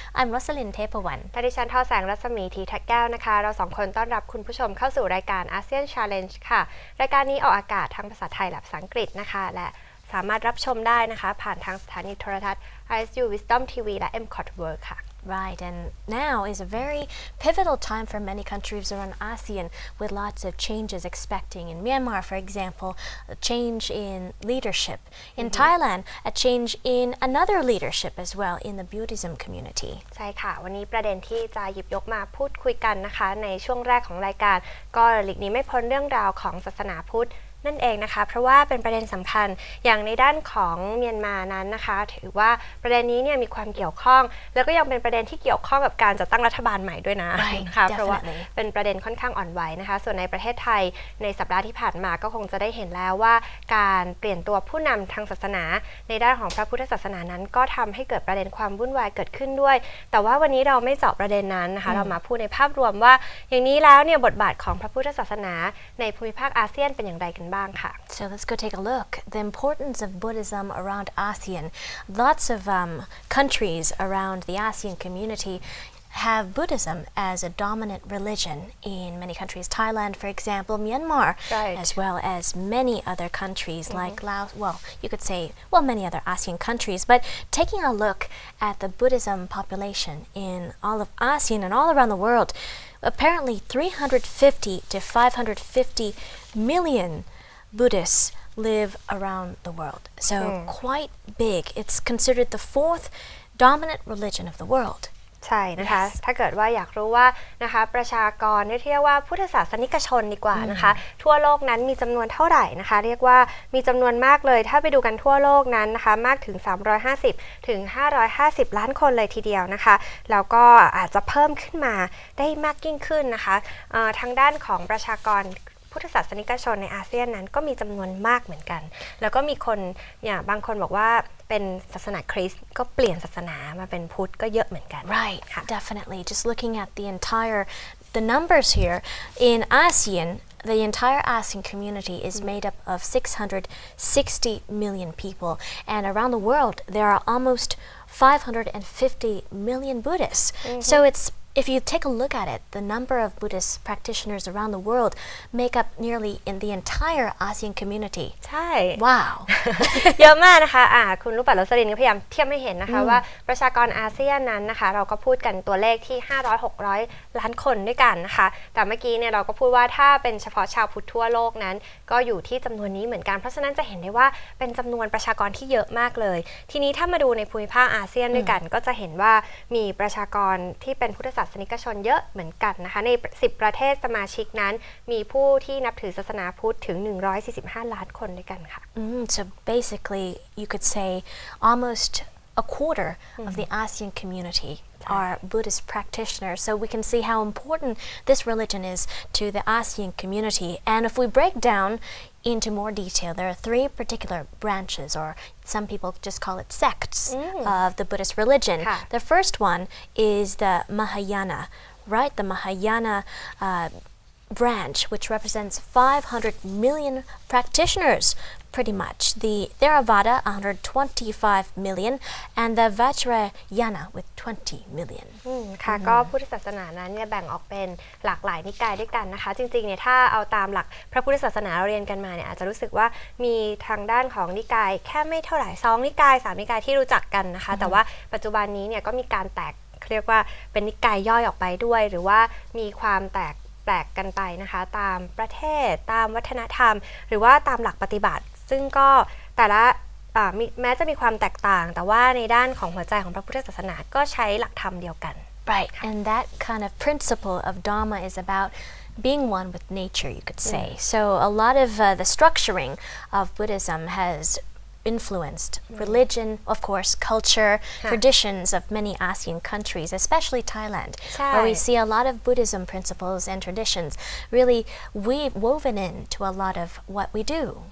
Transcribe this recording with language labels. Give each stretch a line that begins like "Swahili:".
English: I'm Rosalind Tepawan.
Thai: และดิฉันทอแสงรัศมีทีทักแก้วนะคะ เราสองคนต้อนรับคุณผู้ชมเข้าสู่รายการ ASEAN Challenge ค่ะ รายการนี้ออกอากาศทั้งภาษาไทยและภาษาอังกฤษนะคะ และสามารถรับชมได้นะคะผ่านทางสถานีโทรทัศน์ RSU WisdomTV และ govt ค่ะ
English: Right, and now is a very pivotal time for many countries around ASEAN with lots of changes expecting. In Myanmar, for example, a change in leadership. In Thailand, a change in another leadership as well in the Buddhism community.
Thai: ใช่ค่ะ วันนี้ประเด็นที่จะหยิบยกมาพูดคุยกันนะคะในช่วงแรกของรายการก็หลีกหนีไม่พ้นเรื่องราวของศาสนาพุทธนั่นเองนะคะเพราะว่าเป็นประเด็นสำคัญอย่างในด้านของเมียนมานั้นนะคะถือว่าประเด็นนี้เนี่ยมีความเกี่ยวข้องแล้วก็ยังเป็นประเด็นที่เกี่ยวข้องกับการจัดตั้งรัฐบาลใหม่ด้วยนะนะคะเพราะว่าเป็นประเด็นค่อนข้างอ่อนไหวนะคะส่วนในประเทศไทยในสัปดาห์ที่ผ่านมาก็คงจะได้เห็นแล้วว่าการเปลี่ยนตัวผู้นำทางศาสนา ในด้านของพระพุทธศาสนานั้นก็ทำให้เกิดประเด็นความวุ่นวายเกิดขึ้นด้วยแต่ว่าวันนี้เราไม่เจาะประเด็นนั้นนะคะเรามาพูดในภาพรวมว่าอย่างนี้แล้วเนี่ยบทบาทของพระพุทธศาสนาในภูมิภาคอาเซียนเป็นอย่างไรกันบ้างค่ะ
English: So let's go take a look. The importance of Buddhism around ASEAN. Lots of countries around the ASEAN community have Buddhism as a dominant religion in many countries. Thailand, for example, Myanmar, as well as many other countries like Laos. Well, you could say, many other ASEAN countries. But taking a look at the Buddhism population in all of ASEAN and all around the world, apparently 350 to 550 million Buddhists live around the world. So quite big. It's considered the fourth dominant religion of the world.
Thai: ใช่นะคะถ้าเกิดว่าอยากรู้ว่านะคะประชากรเรียกว่าพุทธศาสนิกชนดีกว่านะคะทั่วโลกนั้นมีจำนวนเท่าไหร่นะคะเรียกว่ามีจำนวนมากเลยถ้าไปดูกันทั่วโลกนั้นนะคะมากถึง350ถึง550ล้านคนเลยทีเดียวนะคะแล้วก็อาจจะเพิ่มขึ้นมาได้มากยิ่งขึ้นนะคะ ทางด้านของประชากรพุทธศาสนิกชนในอาเซียนนั้นก็มีจำนวนมากเหมือนกันแล้วก็มีคนอย่างบางคนบอกว่าเป็นศาสนาคริสต์ก็เปลี่ยนศาสนามาเป็นพุทธก็เยอะเหมือนกัน
English: Right, definitely. Just looking at the numbers here in ASEAN, the entire ASEAN community is made up of 660 million people, and around the world there are almost 550 million Buddhists. So if you take a look at it, the number of Buddhist practitioners around the world make up nearly in the entire ASEAN community.
Thai: ใช่ Wow เยอะมากนะคะคุณลูกปัดรสลินก็พยายามเทียบให้เห็นนะคะว่าประชากรอาเซียนนั้นนะคะเราก็พูดกันตัวเลขที่500-600 ล้านคนด้วยกันนะคะแต่เมื่อกี้เนี่ยเราก็พูดว่าถ้าเป็นเฉพาะชาวพุทธทั่วโลกนั้นก็อยู่ที่จำนวนนี้เหมือนกันเพราะฉะนั้นจะเห็นได้ว่าเป็นจำนวนประชากรที่เยอะมากเลยทีนี้ถ้ามาดูในภูมิภาคอาเซียนด้วยกันก็จะเห็นว่ามีประชากรที่เป็นพุทธศาสนิกชนเยอะเหมือนกันนะคะใน10ประเทศสมาชิกนั้นมีผู้ที่นับถือศาสนาพุทธถึง145ล้านคนด้วยกันค่ะ
English: So basically you could say almost a quarter of the ASEAN community are Buddhist practitioners. So we can see how important this religion is to the ASEAN community. And if we break down into more detail, there are three particular branches, or some people just call it sects, of the Buddhist religion. The first one is the Mahayana, right? The Mahayana branch, which represents 500 million practitioners, pretty much. The Theravada, 125 million, and the Vajrayana with 20 million.
Thai: ค่ะก็พุทธศาสนานั้นเนี่ยแบ่งออกเป็นหลากหลายนิกายด้วยกันนะคะจริงๆเนี่ยถ้าเอาตามหลักพระพุทธศาสนาเราเรียนกันมาเนี่ยอาจจะรู้สึกว่ามีทางด้านของนิกายแค่ไม่เท่าไหร่2นิกาย3นิกายที่รู้จักกันนะคะแต่ว่าปัจจุบันนี้เนี่ยก็มีการแตกเรียกว่าเป็นนิกายย่อยออกไปด้วยหรือว่ามีความแตก กันไปนะคะตามประเทศตามวัฒนธรรมหรือว่าตามหลักปฏิบัติซึ่งก็แต่ละแม้จะมีความแตกต่างแต่ว่าในด้านของหัวใจของพระพุทธศาสนาก็ใช้หลักธรรมเดียวกัน
English: Right, and that kind of principle of Dharma is about being one with nature, you could say. So a lot of the structuring of Buddhism has influenced religion, of course, culture, traditions of many ASEAN countries, especially Thailand, where we see a lot of Buddhism principles and traditions really woven into a lot of what we do.